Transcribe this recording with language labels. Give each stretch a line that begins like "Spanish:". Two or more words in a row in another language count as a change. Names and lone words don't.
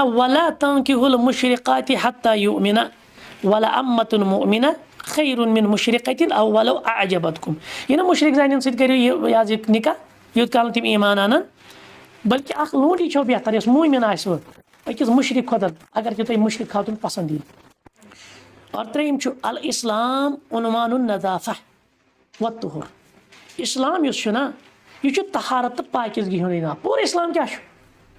Arabic: ولا تنکحوا المشرقات حتى یؤمنا ولأمة مؤمنة خیر من مشرقة او ولو اعجبتكم
Kashmiri: یہِ نہ مُشرِق زنٮ۪ن سۭتۍ کٔرِو یہِ حظ یہِ نکاح یوٗت کال تِم ایمان انن بلکہِ اکھ لونڈی چھو بہتر یۄس مومن آسہِ أکِس مُشرِق کھۄتہٕ اگر کہِ تۄہہِ مُشرِق خاتون پسنٛد یی اور ترٛیٚیِم چھُ
Arabic: الاسلام عنوان النظافہ والطہور
Kashmiri: اسلام یُس چھُ نا یہِ چھُ طہارت تہٕ پاکیزگی ہُنٛدُے ناو پوٗرٕ اسلام کیٛاہ چھُ یہِ